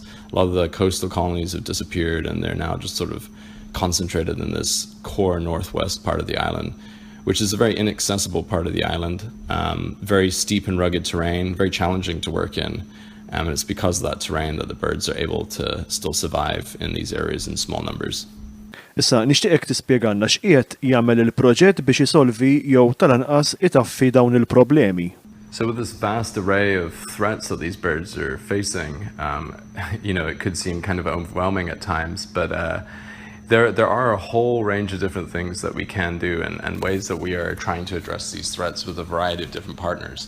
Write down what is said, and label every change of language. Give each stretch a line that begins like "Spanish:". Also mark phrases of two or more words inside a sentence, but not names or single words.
English: A lot of the coastal colonies have disappeared, and they're now just sort of concentrated in this core northwest part of the island, which is a very inaccessible part of the island, very steep and rugged terrain, very challenging to work in. And it's because of that terrain that the birds are able to still survive in these areas in small numbers.
Maltese: Issa, nixtieqek tispjegalna x'qiegħed jagħmel il-proġett biex isolvi jew tal-anqas itaffi dawn il-problemi.
English: So with this vast array of threats that these birds are facing, it could seem kind of overwhelming at times, but there are a whole range of different things that we can do, and ways that we are trying to address these threats with a variety of different partners.